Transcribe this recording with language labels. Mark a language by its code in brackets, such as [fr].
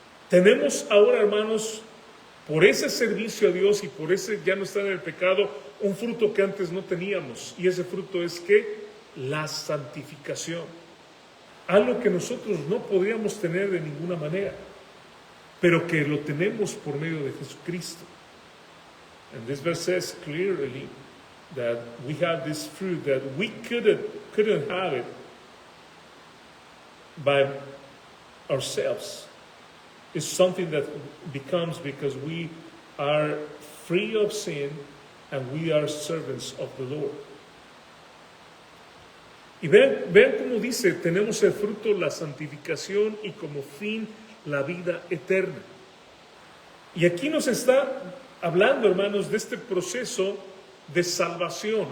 [es] Tenemos ahora, hermanos, por ese servicio a Dios y por ese ya no estar en el pecado, un fruto que antes no teníamos. Y ese fruto es ¿qué? La santificación. Algo que nosotros no podríamos tener de ninguna manera, pero que lo tenemos por medio de Jesucristo. [en] And this verse says clearly that we have this fruit that we couldn't have it by ourselves. It's something that becomes because we are free of sin and we are servants of the Lord. [es] Y vean cómo dice, tenemos el fruto, la santificación y como fin la vida eterna. Y aquí nos está hablando, hermanos, de este proceso de salvación.